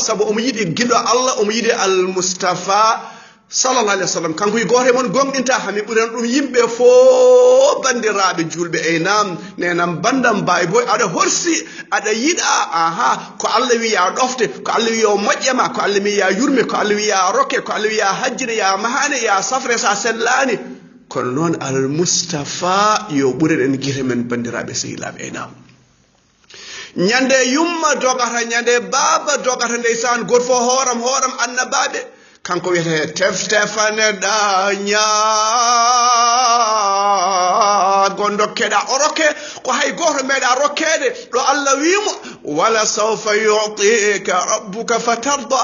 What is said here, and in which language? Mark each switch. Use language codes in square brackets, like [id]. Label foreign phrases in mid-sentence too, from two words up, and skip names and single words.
[ff] Sabu omo yiɗi giɗo Allah, omo yiɗi Al-Mustafa [ar] صلى الله عليه وسلم. [ff] kanko e goto mon gonɗinta hami ɓuran ɗum yimɓe fof bandiraɓe julɓe. Nam nenam bandam mbawi boy aɗa horsi aɗa yiɗa aha ko Allah wi ya ɗofte, ko Allah wi yo moƴƴema, ko Allah wi ya yurme, ko Allah wi ya rokke, ko Allah wi ya hajjire, ya mahane, ya safre sa sellani. kono noon Al-Mustafa yo ɓuren guite men bandiraɓe sehilaɓe. Nam ñande yumma dogata, ñande baba dogata, ndeysan goto fo horam annabaɓe. kanko wiyete teftefane ɗaña gondo keɗa o rokke ko hay goto meeɗa rokkede ɗo Allah wimo [ar] ولسوف يعطيك ربك فترضى.